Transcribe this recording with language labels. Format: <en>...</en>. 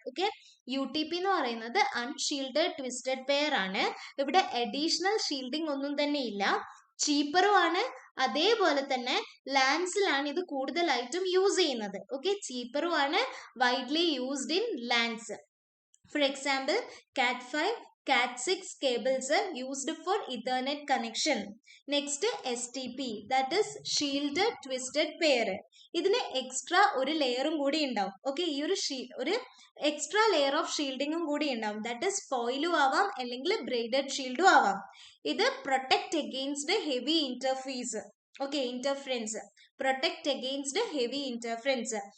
<ml>Okay, UTP എന്ന് പറയുന്നത് unshielded twisted pair ആണ്. ഇവിടെ അഡീഷണൽ ഷീൽഡിംഗ് ഒന്നും തന്നെ ഇല്ല. ചീപ്പറും ആണ്. അതേപോലെ തന്നെ ലാൻസിലാണ് ഇത് കൂടുതലായിട്ടും യൂസ് ചെയ്യുന്നത്. ഓക്കെ, ചീപ്പറും ആണ്,</ml> <en>Widely used in LANs. For example Cat5, Cat6 cables are used for Ethernet connection. Next STP, that is shielded twisted pair.</en> <ml>ഇതിന് എക്സ്ട്രാ ഒരു ലെയറും കൂടി ഉണ്ടാവും. ഓക്കെ, ഈ ഒരു എക്സ്ട്രാ ലെയർ ഓഫ് ഷീൽഡിങ്ങും കൂടി ഉണ്ടാവും. ദാറ്റ് ഇസ് ഫോയിലും ആവാം അല്ലെങ്കിൽ ബ്രേഡഡ് ഷീൽഡും ആവാം. ഇത്</ml> <en>Protect against heavy interface.</en> <ml>Okay, interference,</ml> <en>Protect against heavy interference.</en>